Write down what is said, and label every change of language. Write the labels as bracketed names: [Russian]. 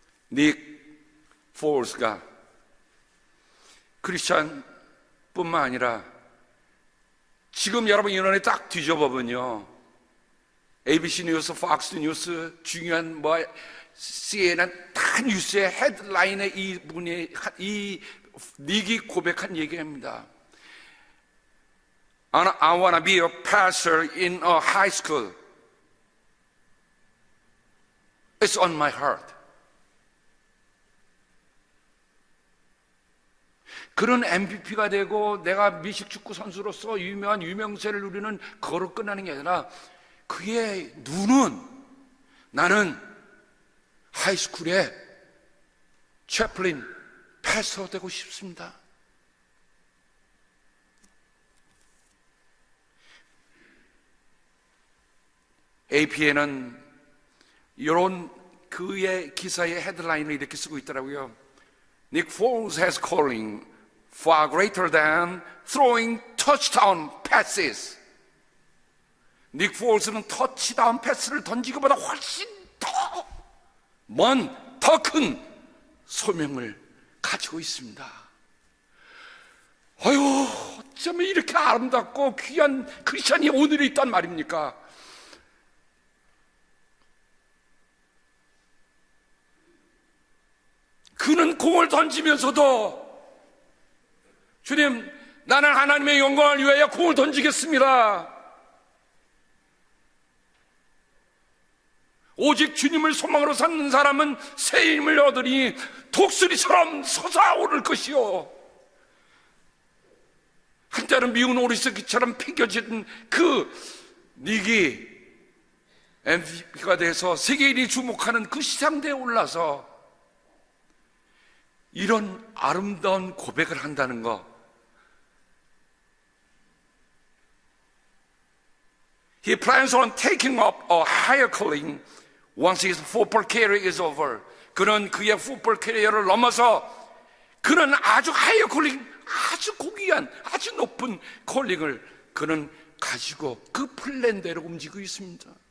[Korean] 닉 폴스가 크리스찬뿐만 아니라 지금 여러분 인원에 딱 뒤져보면요, ABC 뉴스, 폭스 뉴스, 중요한 CNN 다 뉴스의 헤드라인에 이 닉이 고백한 얘기입니다. [English] I wanna be a pastor in a high school. It's on my heart. [Korean] 그런 MVP가 되고 내가 미식축구 선수로서 유명한 유명세를 누리는 그거로 끝나는 게 아니라, 그의 눈은 나는 하이스쿨에 채플린 패스터 되고 싶습니다. AP에는 이런 그의 기사의 헤드라인을 이렇게 쓰고 있더라고요. [English] Nick Foles has calling far greater than throwing touchdown passes. [Korean] 닉 폴스는 터치다운 패스를 던지기보다 훨씬 더 먼, 더 큰 소명을 가지고 있습니다. 아유, 어쩌면 이렇게 아름답고 귀한 크리스찬이 오늘에 있단 말입니까? 그는 공을 던지면서도, 주님, 나는 하나님의 영광을 위하여 공을 던지겠습니다. 오직 주님을 소망으로 삼는 사람은 새 힘을 얻으니 독수리처럼 솟아오를 것이요, 한자는 미운 오리새끼처럼 팽겨진 그 닉이 MVP가 돼서 세계인이 주목하는 그 시상대에 올라서 이런 아름다운 고백을 한다는 거. [English] He plans on taking up a higher calling once his football career is over. [Korean] 그는 그의 풋볼 캐리어를 넘어서 그는 아주 하이어 콜링, 아주 고귀한, 아주 높은 콜링을 그는 가지고 그 플랜대로 움직이고 있습니다.